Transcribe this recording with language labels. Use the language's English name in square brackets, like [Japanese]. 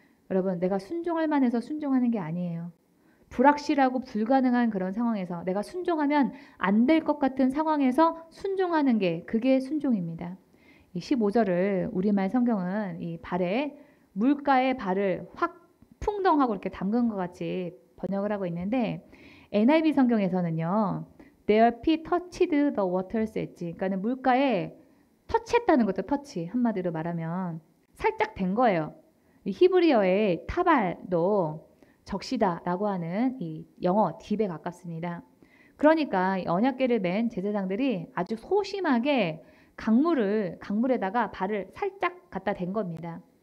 [Korean] 여러분, 내가 순종할 만해서 순종하는 게 아니에요. 불확실하고 불가능한 그런 상황에서 내가 순종하면 안 될 것 같은 상황에서 순종하는 게 그게 순종입니다. 이 15절을 우리말 성경은 이 발에 물가에 발을 확 풍덩하고 이렇게 담근 것 같이 번역을 하고 있는데 NIV 성경에서는요. [English] Their feet touched the water's edge. [Korean] 그러니까는 물가에 터치했다는 것도 터치. 한마디로 말하면 살짝 된 거예요. 이 히브리어의 타발도 적시다라고 하는 이 영어 딥에 가깝습니다. 그러니까 언약궤를 맨 제사장들이 아주 소심하게 강물에다가 발을 살짝 갖다 댄 겁니다.